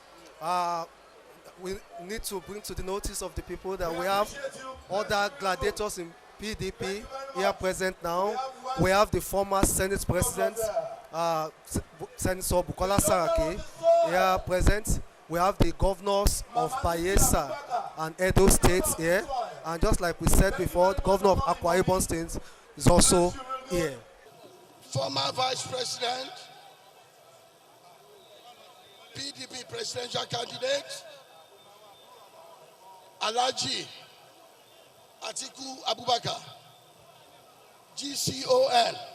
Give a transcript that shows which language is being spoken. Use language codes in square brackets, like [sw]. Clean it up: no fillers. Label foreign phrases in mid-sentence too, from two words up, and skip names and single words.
[en] We need to bring to the notice of the people that we have other gladiators in PDP here present now. We have the former Senate President, Senator Kola Adewusi, here present. We have the governors of Bayelsa and Edo State here. And just like we said before, the governor of Akwa Ibom State is also here. Former Vice President, PDP presidential candidate, Alhaji Atiku Abubakar, GCON.